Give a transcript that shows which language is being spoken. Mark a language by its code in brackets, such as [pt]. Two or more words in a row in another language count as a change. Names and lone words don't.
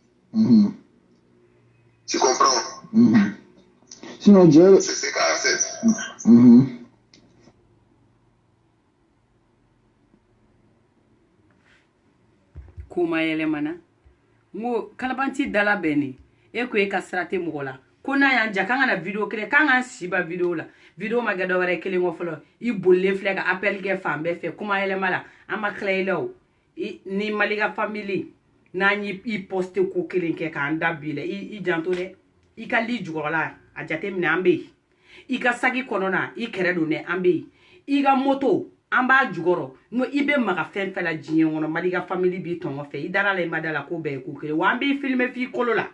[fr] Tu comprends? Sinon, Dieu. C'est ce qu'a fait. [bm] Kuma yelemana. Mo kalabanti dala beni. E ko e ka sirate mɔgɔ la. Ko n'a y'an ja k'an ka na video kelen k'an k'an siba video la video ma kɛ dɔ wɛrɛ kelen kɔ fɔlɔ i bolilen filɛ ka appel kɛ fan bɛɛ fɛ kuma yɛlɛma la an ma tila i la o ni Malika famille n'an y'i poste ko kelen kɛ k'an da bi la i janto dɛ i ka li jukɔrɔla a jate minɛ an bɛ yen i ka saki kɔnɔna i kɛrɛ don dɛ an bɛ yen i ka moto an b'a jukɔrɔ n'o i bɛ maga fɛn fɛn la diɲɛ kɔnɔ Malika famille b'i tɔngɔ fɛ i dara la i ma da la ko bɛɛ ye ko kelen wa an b'i filmer f'i kolo la.